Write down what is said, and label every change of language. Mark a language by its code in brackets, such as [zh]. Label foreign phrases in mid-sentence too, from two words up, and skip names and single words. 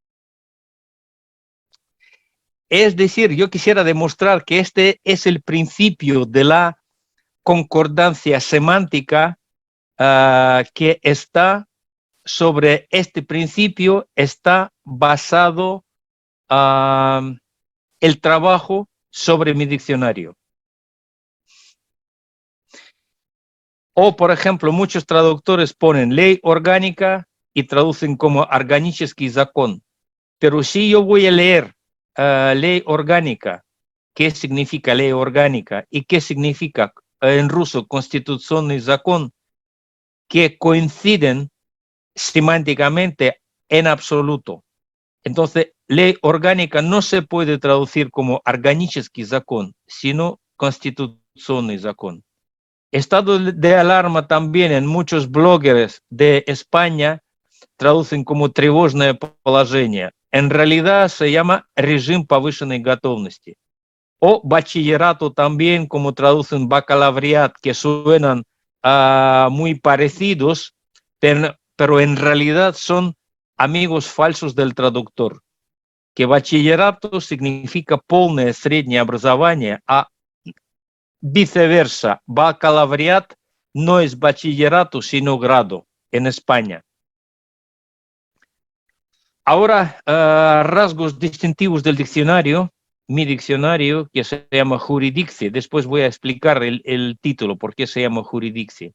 [es] Es decir, yo quisiera demostrar que este es el principio de la concordancia semántica, que está sobre este principio, está basado el trabajo sobre mi diccionario. O, por ejemplo, muchos traductores ponen ley orgánica y traducen como [ru] органический закон. [es] Pero si yo voy a leer ley orgánica, ¿qué significa ley orgánica? ¿Y qué significa en ruso [ru] constituционный закон? [es] Que coinciden semánticamente en absoluto. Entonces, ley orgánica no se puede traducir como [ru] органический закон, [es] sino [ru] constituционный закон. [es] Estado de alarma también en muchos bloggers de España traducen como [ru] тревожное положение. [es] En realidad se llama [ru] режим повышенной готовности. [es] O bachillerato también, como traducen bacalaureat, que suenan muy parecidos, pero en realidad son amigos falsos del traductor. Que bachillerato significa [ru] полное среднее образование, [es] a viceversa, bacalaureat no es bachillerato, sino grado en España. Ahora, rasgos distintivos del diccionario. Mi diccionario, que se llama Juridicție, después voy a explicar el título, por qué se llama Juridicție.